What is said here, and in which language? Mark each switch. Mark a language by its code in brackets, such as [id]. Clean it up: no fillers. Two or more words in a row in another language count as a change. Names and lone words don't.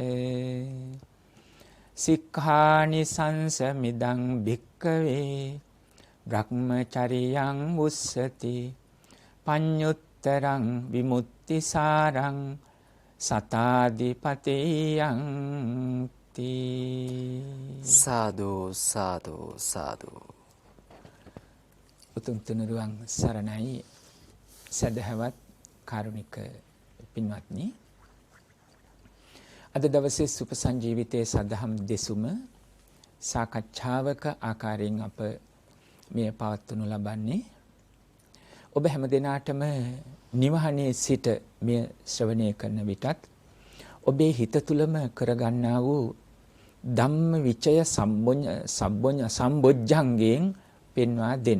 [pi] සික්ඛානිසංස මිදං භික්ඛවේ බ්‍රහ්මචරියං උස්සති පඤ්ඤුත්තරං විමුක්තිසාරං සතාදිපතේයං [si] සාදු සාදු සාදු උතුම් තුනුරුවන් සරණයි සදහවත් කාරුණික පින්වත්නි අද දවසේ සුපසංජීවිතයේ සදහම් දෙසුම සාකච්ඡාවක ආකාරයෙන් අප මෙය පවත්වනු ලබන්නේ ඔබ හැම දිනාටම නිවහනේ සිට මෙය ශ්‍රවණය කරන විටත් ඔබේ හිත තුළම කරගන්නා වූ ධම්ම විචය සම්බොජ්ජංගයෙන් පෙන්වා දෙන.